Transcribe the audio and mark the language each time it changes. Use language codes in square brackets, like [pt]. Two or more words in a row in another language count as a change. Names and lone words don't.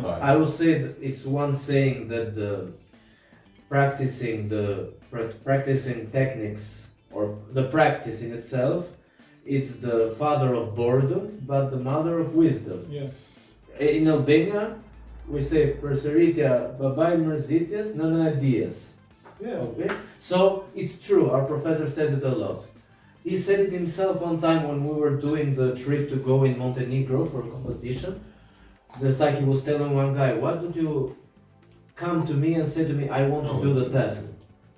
[en] I will say that it's one saying that the practicing techniques or the practice in itself is the father of boredom, but the mother of wisdom. Yeah. In Albania, we say [sq] "Perseritia babaj mërzitjes nëna e dijes." [en] Yeah. Okay, so it's true. Our professor says it a lot. He said it himself one time when we were doing the trip to go in Montenegro for a competition. Just like he was telling one guy, "Why don't you come to me and say to me, I want to do the test.